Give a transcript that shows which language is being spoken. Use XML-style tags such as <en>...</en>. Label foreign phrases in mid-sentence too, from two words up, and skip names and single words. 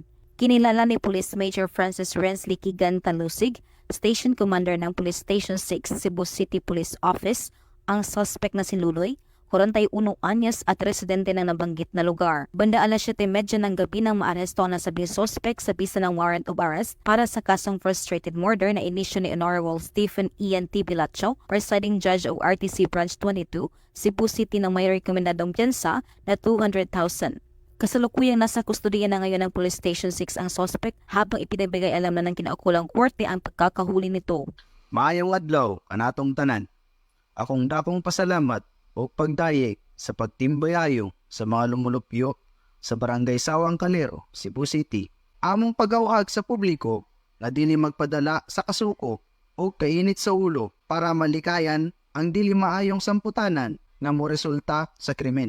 <tl>Kinilala ni Police Major Francis Rensley Kigan Talusig,</tl> <en>Station Commander</en> <tl>ng Police Station 6 Cebu City Police Office, ang suspect na si Luloy, 41 anyos at residente ng nabanggit na lugar. Banda alas 7:30 ng gabi nang maaresto na sabi suspect sa bisa ng</tl> <en>warrant of arrest</en> <tl>para sa kasong</tl> <en>frustrated murder</en> <tl>na inisyo ni Honorable Stephen Ian T. Bilacho,</tl> <en>Presiding Judge of RTC Branch 22,</en> <tl>Cebu City ng may rekomendadong piyansa na 200,000. Kasalukuyang nasa kustudiya na ngayon ng Police Station 6 ang suspect habang ipinabigay alam na ng kinaukulang korte ang pagkakahuli nito.</tl> <ceb>Maayong adlaw, kanatong tanan. Akong dakong pasalamat o pagdayeg sa pagtimbayayo sa mga lumulupyo sa Barangay Sawang, Calero, Cebu City. Among pagawhag sa publiko na dili magpadala sa kasuko o kainit sa ulo para malikayan ang dili maayong samputanan nga mo resulta sa krimen.</ceb>